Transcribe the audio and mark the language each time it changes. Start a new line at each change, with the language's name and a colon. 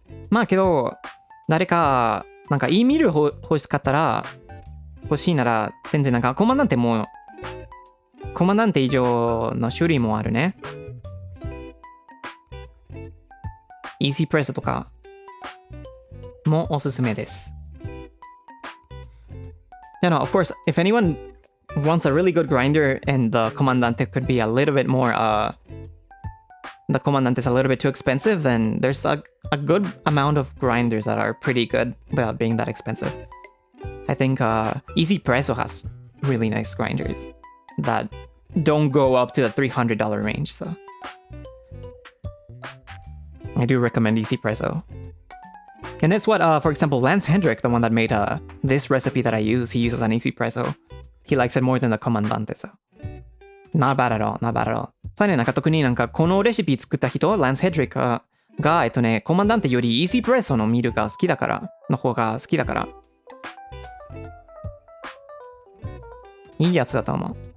Japanese: まあけど、誰か、なんかいいミル欲しいなら、全然なんかコマンダンテ以上の種類もあるね。イージープレスとかもおすすめです。
English: Of course, if anyone wants a really good grinder and the Comandante could be a little bit more, the Comandante is a little bit too expensive, then there's a good amount of grinders that are pretty good without being that expensive. I think Easy Presso has really nice grinders that don't go up to the $300 range, so I do recommend Easy Presso. And that's what, for example, Lance Hendrick, the one that made this recipe that I use, he uses an espresso. He likes it more than the Comandante, so. Not bad at all, not bad at all.
Japanese: そうね、なんか特になんかこのレシピ作った人、ランス・ヘッドリックが、コマンダンテよりイースプレッソのミルが好きだから、の方が好きだから。いいやつだと思う。